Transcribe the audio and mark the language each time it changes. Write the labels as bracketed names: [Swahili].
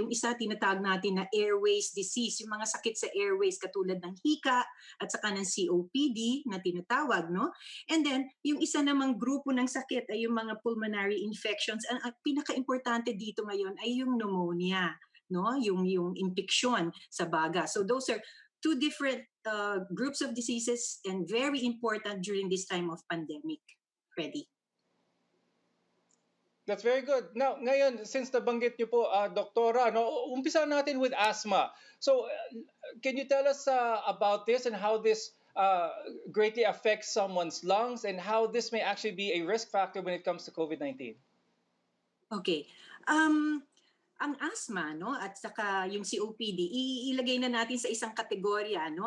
[Filipino] Yung isa tinatawag natin na airways disease, yung mga sakit sa airways katulad ng hika at saka ng COPD na tinatawag, no? [English] And then, [Filipino] yung isa namang grupo ng sakit ay yung mga pulmonary infections. Ang pinaka-importante dito ngayon ay yung pneumonia, no? Yung infeksyon sa baga. [English] So those are two different groups of diseases and very important during this time of pandemic. Freddie. That's very good. Now, [Filipino] ngayon, since nabanggit niyo po, Doktora, no, umpisa natin [English] with asthma. So, can you tell us about this and how this greatly affects someone's lungs and how this may actually be a risk factor when it comes to COVID-19? Okay. [Filipino] Ang asthma, no, at saka yung COPD, ilagay na natin sa isang kategorya, no?